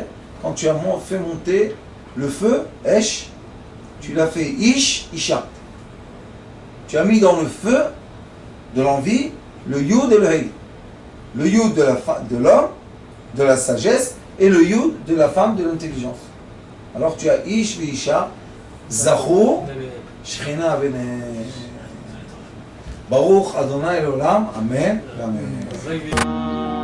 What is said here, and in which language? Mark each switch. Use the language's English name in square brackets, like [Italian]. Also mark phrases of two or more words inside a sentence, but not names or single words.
[French] Quand tu as fait monter le feu, Esh, tu l'as fait Ish, Isha. Tu as mis dans le feu de l'envie le Yud et le Hei. Le Yud de l'homme, de la sagesse, et le Yud de la femme, de l'intelligence. Alors tu as Ish et Isha, [Hebrew] זכו שכינה ביניהם. ברוך אדוני לעולם אמן אמן.